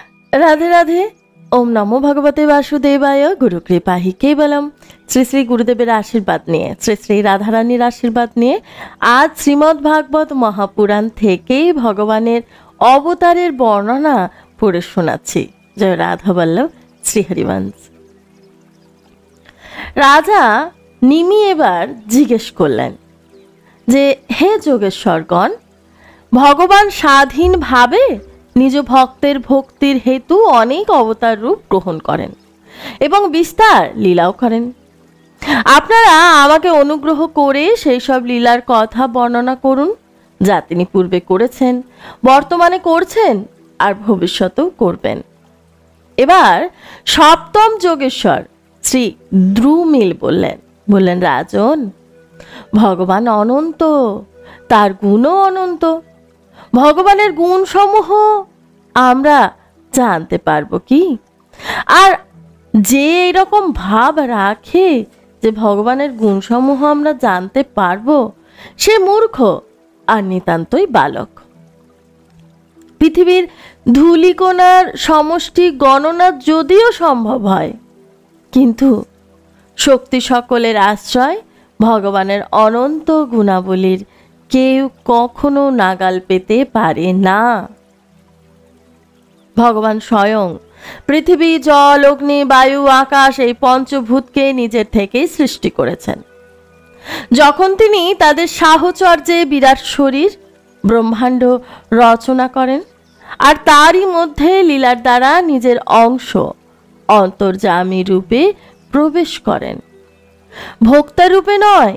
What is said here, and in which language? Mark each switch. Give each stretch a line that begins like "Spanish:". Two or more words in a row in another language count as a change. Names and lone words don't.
Sanskrit: राधे राधे। ओम नमो भगवते वासुदेवाय। गुरु कृपा ही केवलम।
Bangla: শ্রী শ্রী গুরুদেবের আশীর্বাদ নিয়ে, শ্রী শ্রী রাধারানীর আশীর্বাদ নিয়ে আজ শ্রীমদ্ ভাগবত মহাপুরাণ থেকে ভগবানের অবতারের বর্ণনা পড়ে শোনাচ্ছি। জয় রাধা বল্লভ শ্রীহরিবংশ। রাজা নিমি এবার জিজ্ঞেস করলেন যে হে যোগেশ্বরগণ, ভগবান স্বাধীন ভাবে নিজ ভক্তের ভক্তির হেতু অনেক অবতার রূপ গ্রহণ করেন এবং বিস্তার লীলাও করেন। আপনারা আমাকে অনুগ্রহ করে সেই সব লীলার কথা বর্ণনা করুন যা তিনি পূর্বে করেছেন, বর্তমানে করছেন আর ভবিষ্যতেও করবেন। এবার সপ্তম যোগেশ্বর শ্রী দ্রুমিল বলেন রাজন, ভগবান অনন্ত, তার গুণও অনন্ত। ভগবানের গুণ সমূহ আমরা জানতে পারবো কি? আর যে এরকম ভাব রাখে যে ভগবানের গুণ সমূহ আমরা জানতে পারবো সে মূর্খ আর নিতান্তই বালক। পৃথিবীর ধূলিকণার সমষ্টি গণনা যদিও সম্ভব হয়, কিন্তু শক্তি সকলের আশ্রয় ভগবানের অনন্ত গুণাবলীর কেউ কখনো নাগাল পেতে পারে না। ভগবান স্বয়ং পৃথিবী জল অগ্নি বায়ু আকাশ এই পঞ্চভূতকে নিজের থেকেই সৃষ্টি করেছেন। যখন তিনি তাদের সাহচর্যে বিরাট শরীর ব্রহ্মাণ্ড রচনা করেন আর তারই মধ্যে লীলার দ্বারা নিজের অংশ অন্তর্যামী রূপে প্রবেশ করেন, ভোক্তা রূপে নয়।